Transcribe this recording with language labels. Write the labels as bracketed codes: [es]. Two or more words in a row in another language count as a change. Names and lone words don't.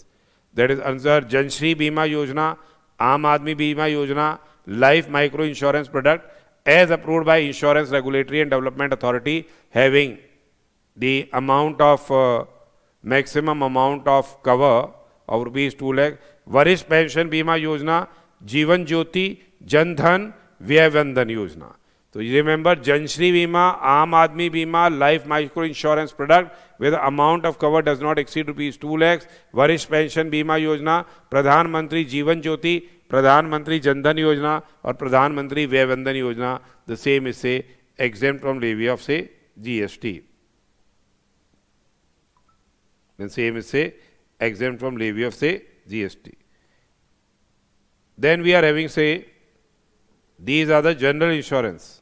[en] That is under Jan Shri Bima Yojana, Aam Aadmi Bima Yojana, life micro insurance product as approved by Insurance Regulatory and Development Authority, having the amount of maximum amount of cover of rupees 2 lakh. Varish Pension Bima Yojana, Jeevan Jyoti, Jan Dhan, Vyay Bandhan Yojana. So you remember Jan Shri Bima, Aam Aadmi Bima, life micro insurance product where the amount of cover does not exceed rupees 2 lakhs. Varish Pension Bima Yojana, Pradhan Mantri Jeevan Jyoti, Pradhan Mantri Jan Dhan Yojana or Pradhan Mantri Vyay Bandhan Yojana, the same is, say, exempt from levy of, say, GST. Then same is, say, exempt from levy of, say, GST. Then we are having, say, these are the general insurance.